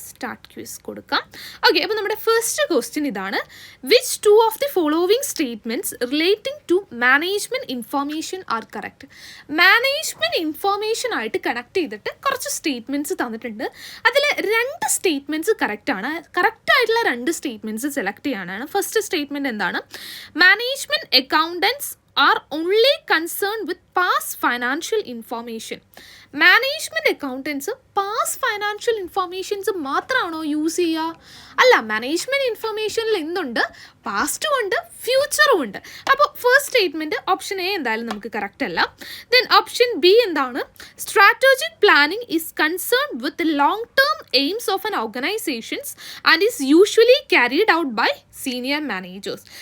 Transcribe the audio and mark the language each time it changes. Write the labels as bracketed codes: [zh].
[ml] Start quiz കൊടുക്കാം. Okay, അപ്പോൾ നമ്മുടെ ഫസ്റ്റ് ക്വസ്റ്റ്യൻ ഇതാണ്: [en] Which 2 of the following statements relating to management information are correct? [ml] Management information ആയിട്ട് connect ചെയ്തിട്ട് കുറച്ച് സ്റ്റേറ്റ്മെൻറ്റ്സ് തന്നിട്ടുണ്ട്. അതിൽ 2 സ്റ്റേറ്റ്മെൻറ്റ്സ് കറക്റ്റാണ്. കറക്റ്റായിട്ടുള്ള 2 സ്റ്റേറ്റ്മെൻറ്റ്സ് സെലക്ട് ചെയ്യാനാണ്. ഫസ്റ്റ് സ്റ്റേറ്റ്മെൻറ്റ് എന്താണ്? [en] Management accountants are only concerned with past financial information. [ml] Management accountants past financial informations മാത്രമാണോ യൂസ് ചെയ്യുക? അല്ല, മാനേജ്മെൻറ്റ് ഇൻഫർമേഷനിൽ എന്തുണ്ട്? പാസ്റ്റും ഉണ്ട്, ഫ്യൂച്ചറും ഉണ്ട്. അപ്പോൾ ഫസ്റ്റ് സ്റ്റേറ്റ്മെൻറ്റ് ഓപ്ഷൻ എ എന്തായാലും നമുക്ക് കറക്റ്റ് അല്ല. ദെൻ ഓപ്ഷൻ ബി എന്താണ്? [en] Strategic planning is concerned with long term aims of an organisations and is usually carried out by senior managers.